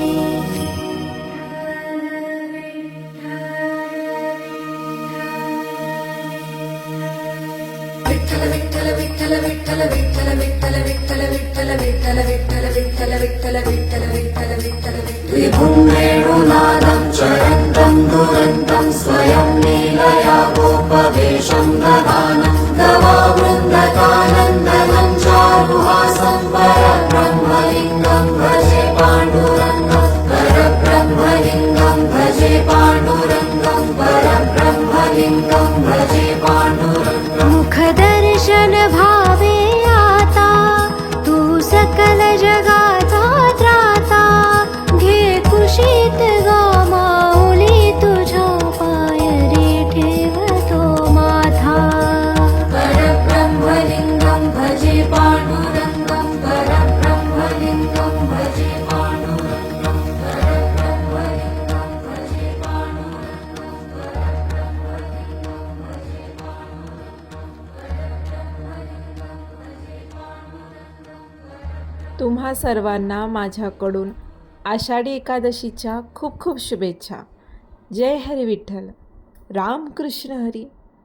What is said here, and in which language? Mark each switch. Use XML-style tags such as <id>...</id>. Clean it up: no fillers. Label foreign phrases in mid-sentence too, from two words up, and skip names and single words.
<mr>विठ्ठल विठ्ठल विठ्ठल विठ्ठल विठ्ठल विठ्ठल विठ्ठल विठ्ठल विठ्ठल विठ्ठल विठ्ठल विठ्ठल विठ्ठल विठ्ठल विठ्ठल.</mr> <sa>विभुं वेणुनादं चरन्तं दुरन्तं, स्वयं लीलया गोपवेशं दधानं. गवावृन्दकानन्दनं चारुहासं, परब्रह्मलिङ्गं भजे पाण्डुरङ्गं. परब्रह्मलिङ्गं भजे पाण्डुरङ्गं, परब्रह्मलिङ्गं भजे पाण्डुरङ्गं.</sa> <mr>मुखदर्शन भावे आता, तू सकल जगाचा त्राता. घे कुशीत गा माऊली, तुझ्या पायरी ठेवतो माथा.</mr> <sa>परब्रह्मलिंगं भजे पांडुरंगं, परब्रह्मलिंगं भजे पांडुरंगं, परब्रह्मलिंगं भजे पांडुरंगं, परब्रह्मलिंगं भजे पांडुरंगं.</sa> <mr>तुम्हा सर्वांना माझ्याकडून आषाढी एकादशीच्या खूप खूप शुभेच्छा. जय हरी विठ्ठल. रामकृष्ण हरी.</mr>